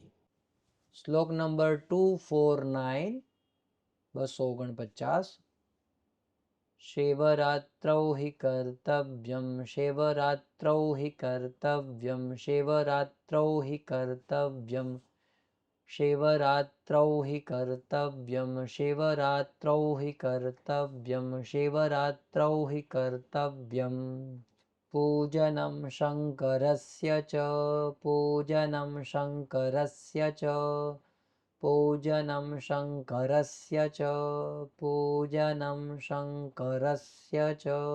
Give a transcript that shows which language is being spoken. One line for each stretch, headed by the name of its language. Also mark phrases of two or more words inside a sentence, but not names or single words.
Gujarati: શ્લોક નંબર 249 249.
Sanskrit: शिवरात्रौ हि कर्तव्यम् शिवरात्रौ हि कर्तव्यम् शिवरात्रौ हि कर्तव्यम् शिवरात्रौ हि कर्तव्यं शिवरात्रौ हि कर्तव्यं शिवरात्रौ हि कर्तव्यं पूजनं शङ्करस्य च पूजनं शङ्करस्य च पूजनं शङ्करस्य च पूजनं शङ्करस्य च